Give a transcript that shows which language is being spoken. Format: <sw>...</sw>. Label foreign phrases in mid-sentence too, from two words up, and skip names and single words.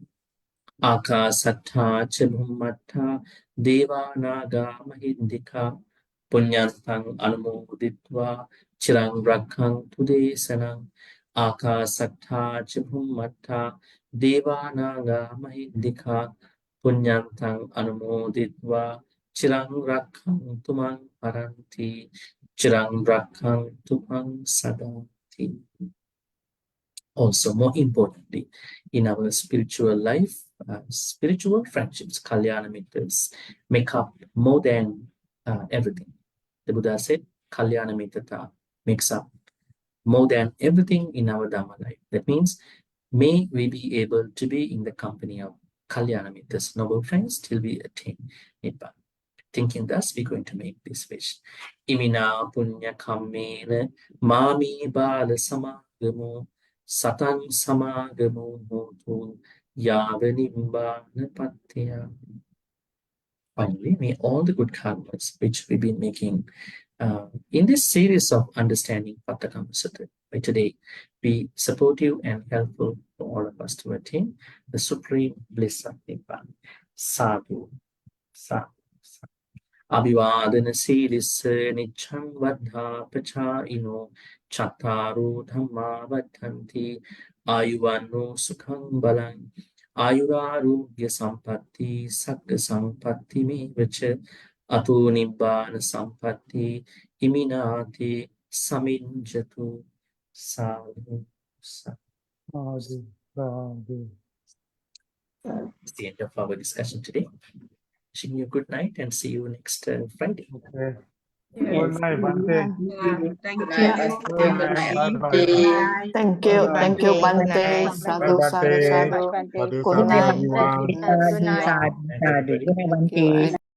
<pi>Akasattha cha bhummattha devanaga mahiddhika punyantang anumoditva chirang rakhantu desanam. Akasattha cha bhummattha devanaga mahiddhika punyantang anumoditva chirang rakhantu mang paranti chirang rakhantu mang sadanti.</pi> <en>Also, more importantly, in our spiritual life, spiritual friendships,</en> <pi>kalyana mitras,</pi> <en>make up more than everything. The Buddha said,</en> <pi>kalyana mitrata</pi> <en>makes up more than everything in our Dhamma life. That means, may we be able to be in the company of</en> <pi>kalyana mitras,</pi> <en>noble friends, till we attain Nibbana. Thinking thus, we're going to make this wish.</en> <pi>Imina punya kammena mami bala samagamo satan samagamo hotu yavanimba patya.</pi> <en>Finally, may all the good karmas which we've been making in this series of understanding Pattakamma Sutta by today be supportive and helpful for all of us to attain the supreme bliss of Nibbana.</en> <pi>Sadhu, sadhu, sadhu. Abhivadana siddhissa niccang vaddha pachāyino chattaro dhamma vaddhanti ayuvanno sukhang balang ayurarogya sampatti sagga sampatti mevacha ato nibbana sampatti iminati saminjatu. Sadhu, sadhu.</pi> <en>It's the end of our discussion today. Wishing you a good night and see you next Friday. Okay. Yes. Good night, Bhante. Thank Good you. night, Good night. Bye-bye. Bye. Thank you, Bhante. Bye,</en> <pi>Sadhu, sadhu,</pi> <en>Bhante. sadhu. Bhante. Sadhu, Good sadhu, night. everyone. Good night. Night, everybody. Thank you. And</en>